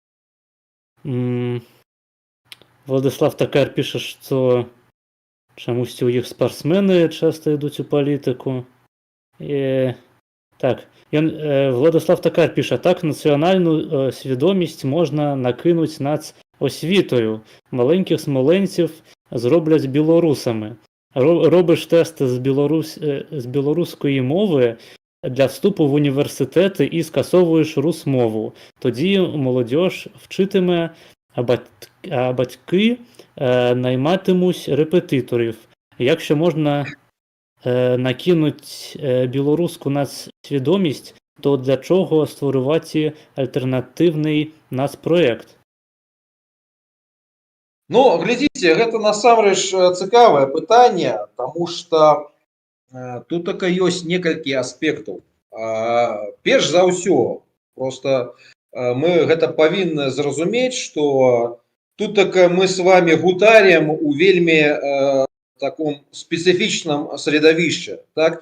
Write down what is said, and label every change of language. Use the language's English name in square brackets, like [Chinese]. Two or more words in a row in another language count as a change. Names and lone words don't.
[Belarusian] Владислав Такар піша, што чамусьці ў іх спартсмены часта ідуць у палітыку. Так, Владислав Такар піша: так нацыянальную свідомасць можна накінуць [Ukrainian] над освітою. Маленькіх смоленців зробляць білорусами. Робиш тести з білоруської мови для вступу в університети і скасовуєш русмову. Тоді молодь вчитиме, а батьки найматимуть репетиторів. Якщо можна накинуть білоруську нацсвідомість, то для чого створювати альтернативний нацпроект? [Belarusian] Ну, глядзіце, гэта насамрэч цікавае пытанне, таму што тут така ёсць некалькі аспектаў. Перш за ўсё, просто мы гэта павінны зразумець, што тут така мы [Russian] с вами [Belarusian] гутарим у вельмі таком спецыфічным средавішчы, так?